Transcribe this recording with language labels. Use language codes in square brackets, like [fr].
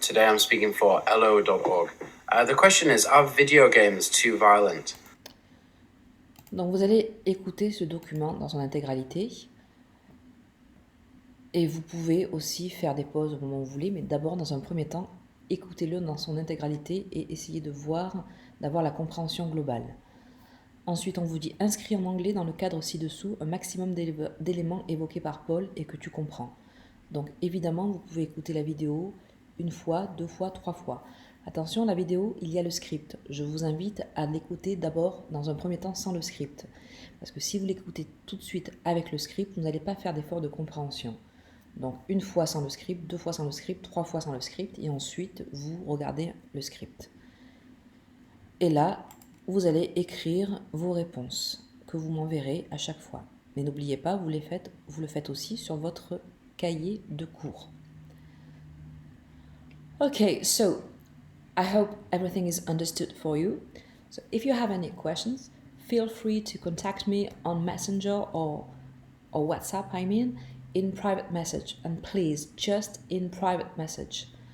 [en] Today I'm speaking for LO.org. The question is, are video games too violent? [fr] Donc vous allez écouter ce document dans son intégralité. Et vous pouvez aussi faire des pauses au moment où vous voulez, mais d'abord, dans un premier temps, écoutez-le dans son intégralité et essayez de voir, d'avoir la compréhension globale. Ensuite, on vous dit inscrit en anglais dans le cadre ci-dessous un maximum d'éléments évoqués par Paul et que tu comprends. Donc évidemment, vous pouvez écouter la vidéo une fois, 2 fois, 3 fois. Attention, la vidéo, il y a le script. Je vous invite à l'écouter d'abord dans un premier temps sans le script. Parce que si vous l'écoutez tout de suite avec le script, vous n'allez pas faire d'effort de compréhension. Donc une fois sans le script, 2 fois sans le script, 3 fois sans le script, et ensuite vous regardez le script. Et là, vous allez écrire vos réponses que vous m'enverrez à chaque fois. Mais n'oubliez pas, vous le faites aussi sur votre cahier de cours. [en] Okay, so I hope everything is understood for you. So if you have any questions, feel free to contact me on Messenger or WhatsApp, in private message, and please, just in private message.